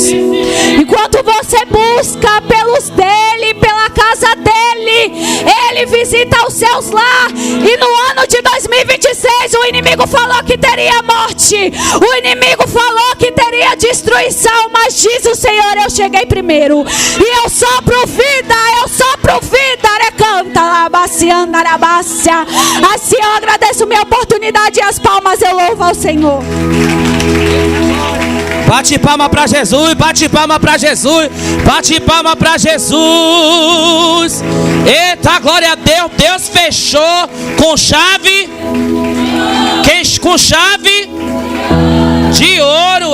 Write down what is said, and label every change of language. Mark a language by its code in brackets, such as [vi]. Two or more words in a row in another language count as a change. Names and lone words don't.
[pt] Enquanto você busca pelos dele, pela casa dele, Ele visita os seus lá. E no ano de 2026 o inimigo falou que teria morte, o inimigo falou que teria destruição, mas diz o Senhor, eu cheguei primeiro e eu sopro vida, recanta labacianda, arabácia. Assim eu agradeço minha oportunidade e as palmas eu louvo ao Senhor. Bate palma para Jesus, bate palma para Jesus, bate palma para Jesus. Eita, glória a Deus, Deus fechou com chave, com chave de ouro.